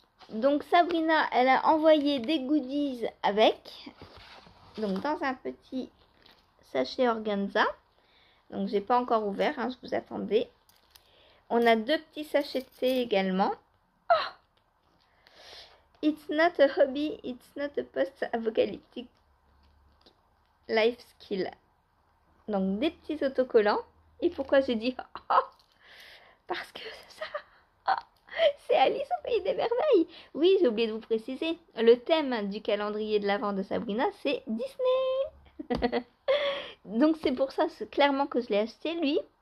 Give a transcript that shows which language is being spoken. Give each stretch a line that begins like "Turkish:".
French: Donc Sabrina, elle a envoyé des goodies avec, donc dans un petit sachet organza. Donc j'ai pas encore ouvert, hein, je vous attendais. On a 2 petits sachets de thé également.
English: Oh, it's not a hobby, it's not a post-apocalyptic life skill.
French: Donc des petits autocollants. Et pourquoi j'ai dit oh, parce que ça, oh, c'est Alice au pays des merveilles. Oui, j'ai oublié de vous préciser. Le thème du calendrier de l'Avent de Sabrina, c'est Disney. Donc c'est pour ça clairement que je l'ai acheté lui.